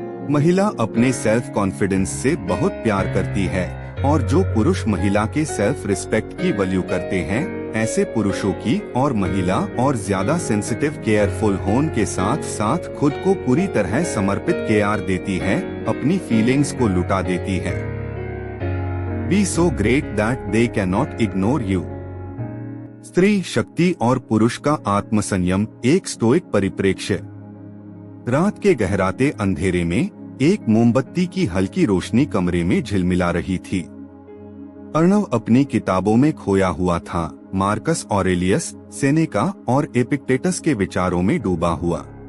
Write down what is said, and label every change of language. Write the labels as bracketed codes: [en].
[hi] महिला अपने self confidence से बहुत प्यार करती है, और जो पुरुष महिला के सेल्फ रिस्पेक्ट की वैल्यू करते हैं, ऐसे पुरुषों की और महिला और ज्यादा सेंसिटिव, केयरफुल होने के साथ साथ खुद को पूरी तरह समर्पित केयर देती है, अपनी फीलिंग्स को लुटा देती है। [en] Be so great that they cannot ignore you. [hi] स्त्री शक्ति और पुरुष का आत्मसंयम, एक स्टोइक परिप्रेक्ष्य। रात के गहराते अंधेरे में एक मोमबत्ती की हल्की रोशनी कमरे में झिलमिला रही थी। अर्णव अपनी किताबों में खोया हुआ था, मार्कस ऑरेलियस, सेनेका और एपिक्टेटस के विचारों में डूबा हुआ।